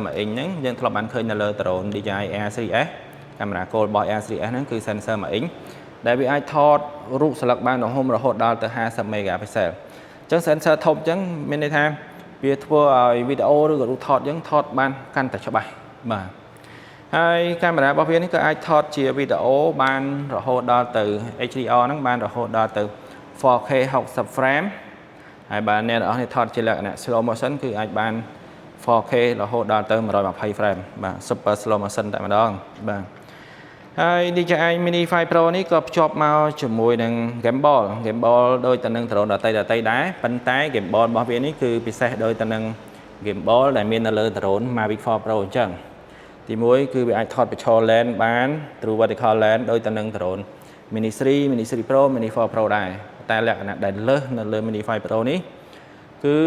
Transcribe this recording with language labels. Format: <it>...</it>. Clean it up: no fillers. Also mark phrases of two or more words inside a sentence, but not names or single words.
<km>1 inch ហ្នឹងយើងធ្លាប់បានឃើញនៅលើ drone DJI Air 3S កាមេរ៉ា Gold របស់ Air 3S ហ្នឹងគឺ sensor 1 inch ដែលវាអាចថតរូបស្លឹកបានរហូតដល់ទៅ50 megapixel អញ្ចឹង sensor ធំអញ្ចឹងមានន័យថាវាធ្វើឲ្យវីដេអូឬក៏រូបថតយើងថតបានកាន់តែច្បាស់បាទហើយកាមេរ៉ារបស់វានេះក៏អាចថតជាវីដេអូបានរហូតដល់ទៅ HDR ហ្នឹងបានរហូតដល់ទៅ 4K 60 frame ហើយបើអ្នកនរនេះថតជាលក្ខណៈ</km> <en>slow motion</en> <km>គឺអាចបាន 4K រហូតដល់ទៅ120 frame បាទ</km> <en>super slow motion</en> <km>តែម្ដងបាទហើយ DJI Mini 5 Pro នេះក៏ភ្ជាប់មកជាមួយនឹង gimbal ដូចទៅនឹង drone ដទៃដែរប៉ុន្តែ gimbal របស់វានេះគឺពិសេសដូចទៅនឹង gimbal ដែលមាននៅលើ drone Mavic 4 Pro អញ្ចឹងទី1គឺវាអាចថត</km> <en>Pixel lens</en> <km>បាន</km> <en>True Vertical lens</en> <km>ដូចទៅនឹង drone Mini 3 Mini 3 Pro Mini 4 Pro ដែរតែលក្ខណៈដែលលើសនៅលើ Mini 5 Pro នេះគឺ</km>